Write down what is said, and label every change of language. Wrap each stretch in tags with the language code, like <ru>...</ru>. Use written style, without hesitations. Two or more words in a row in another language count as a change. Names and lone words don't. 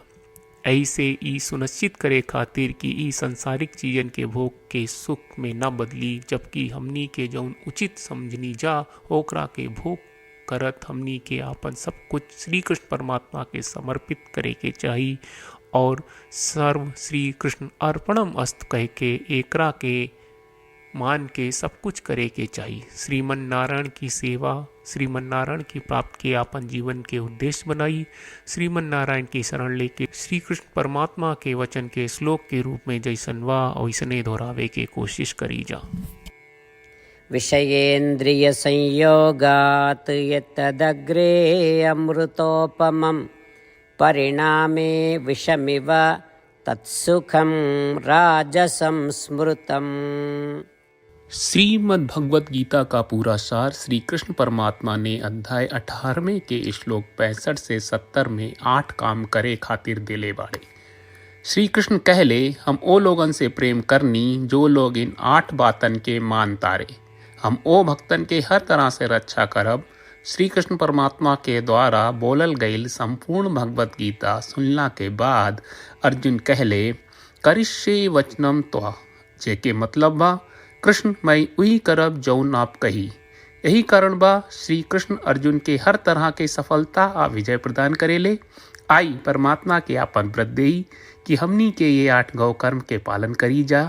<bho>ऐसे ई सुनिश्चित करे खातिर कि ई संसारिक चीजन के भोग के सुख में न बदली, जबकि हमनी के जौन उचित समझनी जा ओकरा के भोग करत हमनी के आपन सब कुछ श्री कृष्ण परमात्मा के समर्पित करे के चाही और</bho> <sa>सर्व श्री कृष्ण अर्पणम अस्त</sa> <bho>कह के एकरा के मान के सब कुछ करे के चाहिए। श्रीमन नारायण की सेवा, श्रीमन नारायण की प्राप्ति के आपन जीवन के उद्देश्य बनाई। श्रीमन नारायण की शरण लेके श्री कृष्ण परमात्मा के वचन के श्लोक के रूप में जैसन वा वैसने दोहरावे के कोशिश करी जा।</bho> <sa>विषयेन्द्रिय संयोगात यत्तदग्रे अमृतोपमं परिणामे विषमिव तत्सुखं राजसं स्मृतम्।</sa> <bho>श्रीमद् भगवत गीता का पूरा सार श्री कृष्ण परमात्मा ने अध्याय 18वें के श्लोक 65 से 70 में 8 काम करे खातिर दिले बाड़े। श्री कृष्ण कहले, हम ओ लोगन से प्रेम करनी जो लोग इन 8 बातन के मान तारे। हम ओ भक्तन के हर तरह से रक्षा करब। श्री कृष्ण परमात्मा के द्वारा बोलल गईल संपूर्ण भगवत गीता सुनला के बाद अर्जुन कहले,</bho> <sa>करिष्ये वचनम त्वा,</sa> <bho>जेके मतलब बा कृष्ण मैं उही करब जौन आप कही। यही कारण बा श्री कृष्ण अर्जुन के हर तरह के सफलता आ विजय प्रदान करेले। आई परमात्मा के आपन व्रत देई कि हमनी के ये 8 गौ कर्म के पालन करी जा।</bho>